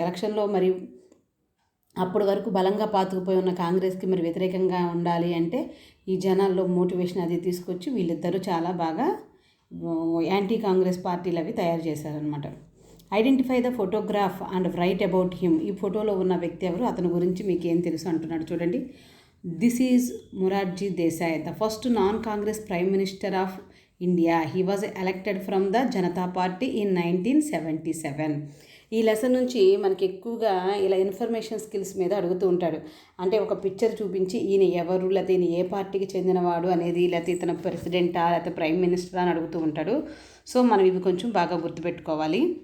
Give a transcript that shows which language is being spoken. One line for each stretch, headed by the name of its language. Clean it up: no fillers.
Telugu: ఎలక్షన్లో మరి అప్పటి వరకు బలంగా పాతుకుపోయి ఉన్న కాంగ్రెస్కి మరి వ్యతిరేకంగా ఉండాలి అంటే ఈ జనాల్లో మోటివేషన్ అది తీసుకొచ్చి వీళ్ళిద్దరూ చాలా బాగా యాంటీ కాంగ్రెస్ పార్టీలు అవి తయారు చేశారనమాట.
English: Identify the photograph and write about him.
Telugu: ఈ ఫోటోలో ఉన్న వ్యక్తి ఎవరు, అతని గురించి మీకు ఏం తెలుసు అంటున్నాడు చూడండి.
English: This is Morarji Desai, the first non-Congress Prime Minister of India. He was elected from the Janata Party in 1977.
Telugu: ఈ లెసన్ నుంచి మనకి ఎక్కువగా ఇలా ఇన్ఫర్మేషన్ స్కిల్స్ మీద అడుగుతూ ఉంటాడు. అంటే ఒక పిక్చర్ చూపించి ఈయన ఎవరు, లేకపోతే ఈయన ఏ పార్టీకి చెందినవాడు అనేది, లేకపోతే ఇతను ప్రెసిడెంటా లేకపోతే ప్రైమ్ మినిస్టరా అని అడుగుతూ ఉంటాడు. సో మనం ఇవి కొంచెం బాగా గుర్తుపెట్టుకోవాలి.